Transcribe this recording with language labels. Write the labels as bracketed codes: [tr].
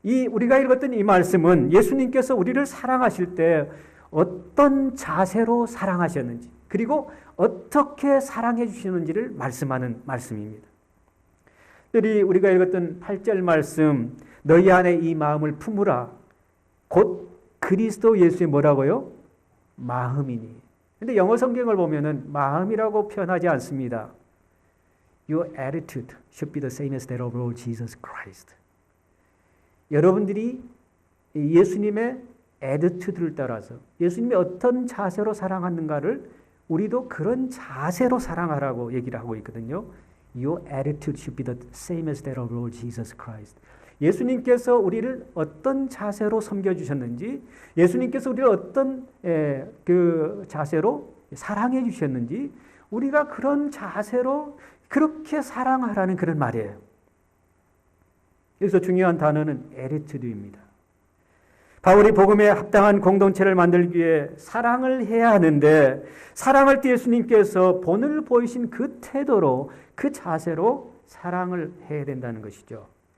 [ko] 우리가 읽었던 이 말씀은 예수님께서 우리를 사랑하실 때 어떤 자세로 사랑하셨는지 그리고 어떻게 사랑해 주시는지를 말씀하는 말씀입니다. 특별히 우리가 읽었던 8절 말씀, 너희 안에 이 마음을 품으라. 곧 그리스도 예수의 뭐라고요? 마음이니. 근데 영어 성경을 보면은 마음이라고 표현하지 않습니다. [en] Your attitude should be the same as that of Lord Jesus Christ. [ko] 여러분들이 예수님의 attitude를 따라서 예수님이 어떤 자세로 사랑하는가를 우리도 그런 자세로 사랑하라고 얘기를 하고 있거든요. [en] Your attitude should be the same as that of Lord Jesus Christ. [ko] 예수님께서 우리를 어떤 자세로 섬겨주셨는지, 예수님께서 우리를 어떤 그 자세로 사랑해 주셨는지, 우리가 그런 자세로 그렇게 사랑하라는 그런 말이에요. 여기서 중요한 단어는 attitude입니다. 바울이 복음에 합당한 공동체를 만들기 위해 사랑을 해야 하는데 사랑할 때 예수님께서 본을 보이신 그 태도로 그 자세로 사랑을 해야 된다는 것이죠.